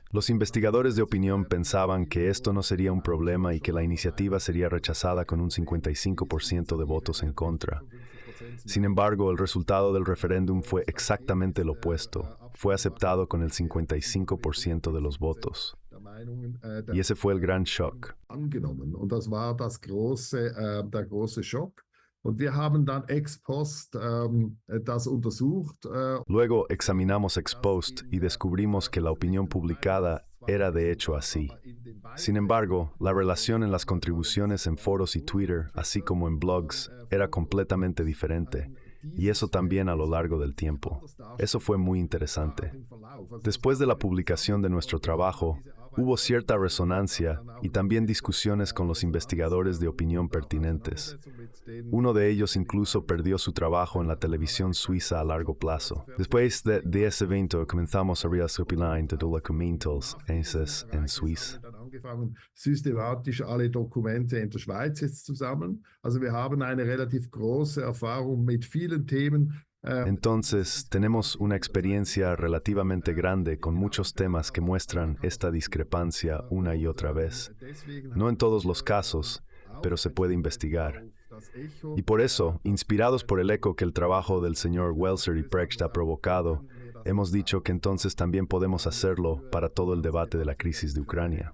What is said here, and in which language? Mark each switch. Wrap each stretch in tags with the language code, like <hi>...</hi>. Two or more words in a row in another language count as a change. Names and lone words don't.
<es>Los investigadores de opinión pensaban que esto no sería un problema y que la iniciativa sería rechazada con un 55% de votos en contra. Sin embargo, el resultado del referéndum fue exactamente el opuesto. Fue aceptado con el 55% de los votos. Y ese fue el gran shock.</es> <de>Angenommen. Und das war der große Schock. Und wir haben dann</de> <la>ex post</la> <de>das untersucht.</de> <es>Luego examinamos</es> <la>ex post</la> <es>y descubrimos que la opinión publicada era de hecho así. Sin embargo, la relación en las contribuciones en foros y Twitter, así como en blogs, era completamente diferente. Y eso también a lo largo del tiempo. Eso fue muy interesante. Después de la publicación de nuestro trabajo, hubo cierta resonancia y también discusiones con los investigadores de opinión pertinentes. Uno de ellos incluso perdió su trabajo en la televisión suiza a largo plazo. Después de ese evento comenzamos a recopilar documentos en Suiza.</es> <de>Angefangen, systematisch alle Dokumente in der Schweiz jetzt zu sammeln. Also wir haben eine relativ große Erfahrung mit vielen Themen.</de> <es>Entonces, tenemos una experiencia relativamente grande con muchos temas que muestran esta discrepancia una y otra vez. No en todos los casos, pero se puede investigar. Y por eso, inspirados por el eco que el trabajo del señor Welser y Precht ha provocado, hemos dicho que entonces también podemos hacerlo para todo el debate de la crisis de Ucrania.</es>